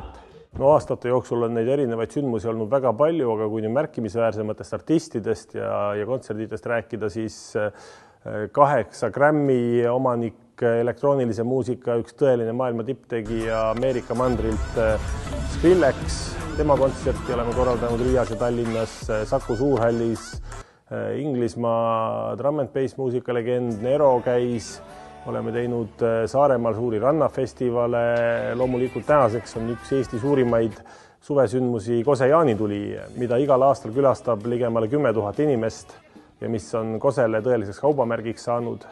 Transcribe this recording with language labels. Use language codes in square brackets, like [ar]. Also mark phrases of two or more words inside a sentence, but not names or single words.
[et] No aastate jooksul on neid erinevaid sündmusi olnud väga palju, aga kui nüüd märkimisväärsematest artistidest ja kontserditest rääkida, siis 8 Grammy omanik, elektroonilise muusika, üks tõeline maailma tipptegija Ameerika mandrilt Skrillex. Tema kontserti oleme korraldanud Riias ja Tallinnas, Saku Suurhallis, Inglismaa [en] drum and bass [et] muusikalegend Nero käis, oleme teinud Saaremaal suuri rannafestivale, loomulikult tänaseks on üks Eesti suurimaid suvesündmusi Kose jaanituli, mida igal aastal külastab ligemale 10 000 inimest ja mis on Kosele tõeliseks kaubamärgiks saanud.